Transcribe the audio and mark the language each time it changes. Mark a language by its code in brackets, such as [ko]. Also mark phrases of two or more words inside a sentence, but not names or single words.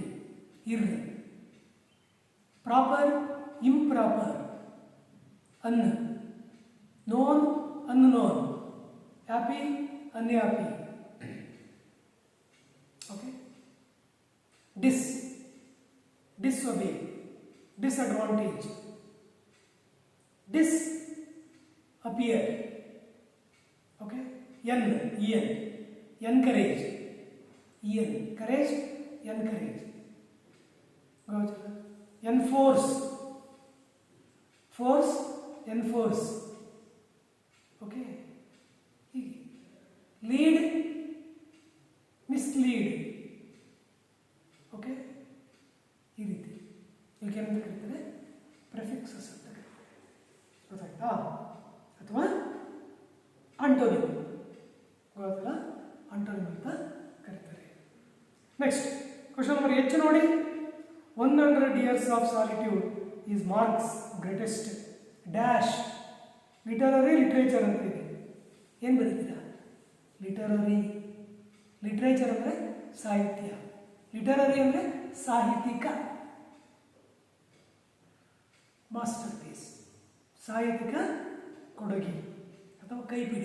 [en] ಇರ್ಲಿ. proper, improper. un, known, unknown. happy, unhappy. okay. ಡಿಸ್ಒಬೇ, disadvantage. Disappear. Okay. En, encourage. Courage, encourage. Enforce, force, enforce. Okay. Lead, mislead. [kn] Okay. ಈ ರೀತಿ ಏನಂತ ಕರೀತಾರೆ? ಪ್ರೆಫಿಕ್ಸಸ್ ಅಂತ ಕರೀತಾರೆ. ಗೊತ್ತಾಯ್ತಾ? ಅಥವಾ ಆಂಟೋನಿಮ್. ಗೊತ್ತಾಯ್ತಲ್ಲ? ಆಂಟೋನಿಮ್ ಅಂತ ಕರೀತಾರೆ. [en] next question number H [kn] ನೋಡಿ. [en] 100 years of solitude is Marx's greatest dash. literary, literature [kn] ಅಂತ ಇದೆ. ಏನು ಬರೀತೀರಾ? [en] literary. literature [kn] ಅಂದರೆ ಸಾಹಿತ್ಯ. ಲಿಟರರಿ ಅಂದರೆ ಸಾಹಿತ್ಯಿಕ. [en] masterpiece, [kn] ಸಾಹಿತ್ಯಿಕ ಕೊಡುಗೆ ಅಥವಾ ಕೈಪಿಡಿ.